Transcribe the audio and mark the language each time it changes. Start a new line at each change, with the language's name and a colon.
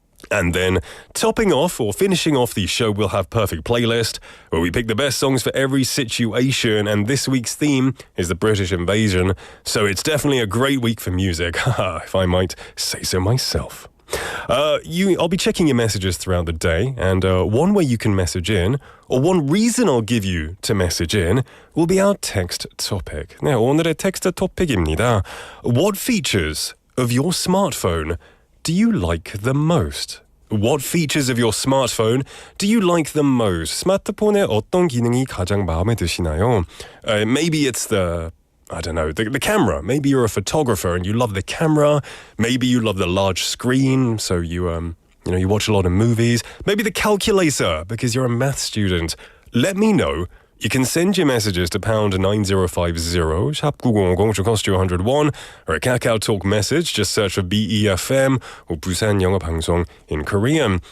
English: And then, topping off or finishing off the show, we'll have Perfect Playlist, where we pick the best songs for every situation, and this week's theme is the British invasion, so it's definitely a great week for music, if I might say so myself. I'll be checking your messages throughout the day, and one way you can message in, or one reason I'll give you to message in, will be our text topic.
Korean: 네, 오늘의 텍스트 토픽입니다.
English: What features of your smartphone do you like the most? What features of your smartphone do you like the most?
Korean: 스마트폰의 어떤 기능이 가장 마음에 드시나요?
English: Maybe it's the camera. Maybe you're a photographer and you love the camera. Maybe you love the large screen, so you watch a lot of movies. Maybe the calculator because you're a math student. Let me know You can send your messages to pound 9050, 샵 9910, which will cost you 101, or a Kakao Talk message, just search for BEFM or Busan 영어방송 in Korean.